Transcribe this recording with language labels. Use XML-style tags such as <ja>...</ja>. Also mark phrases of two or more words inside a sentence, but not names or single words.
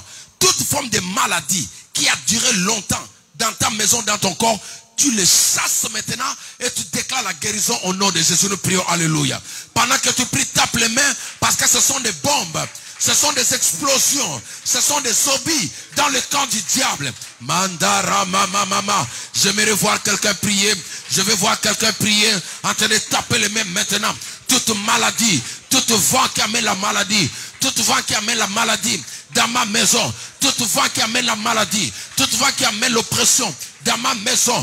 <fr>Toute forme de maladie qui a duré longtemps dans ta maison, dans ton corps. Tu les chasses maintenant et tu déclares la guérison au nom de Jésus. Nous prions. Alléluia. Pendant que tu pries, tape les mains parce que ce sont des bombes. Ce sont des explosions. Ce sont des zombies dans le camp du diable. Mandara mama mama. J'aimerais voir quelqu'un prier. Je vais voir quelqu'un prier en train de taper les mains maintenant. Toute maladie, tout vent qui amène la maladie, tout vent qui amène la maladie dans ma maison, tout vent qui amène la maladie, tout vent qui amène l'oppression dans ma maison.</fr>